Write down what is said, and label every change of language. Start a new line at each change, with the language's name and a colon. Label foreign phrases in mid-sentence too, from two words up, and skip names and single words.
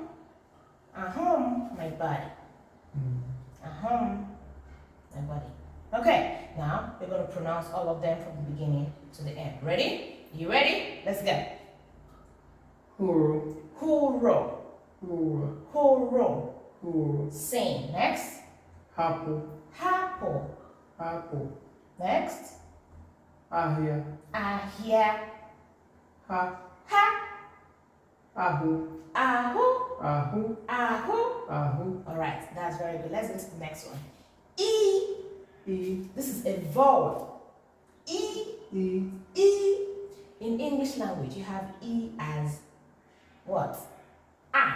English: Ahum, my body. Ahum, my body. Okay, now we're going to pronounce all of them from the beginning to the end. Ready? You ready? Let's go.
Igbo: HURU. HURU. HURU. HURU. HURU.
English: Same. Next.
Igbo: HAPU. HAPU. HAPU.
English: Next.
Igbo: AHIA. AHIA. Ha. Ha. Ahu. Ahu. Ahu. Ahu. Ahu.
English: All right, that's very good. Let's go to the next one.
Igbo: E. E.
English: This is a vowel.
Igbo: E. E. E.
English: In English language, you have E as what? I.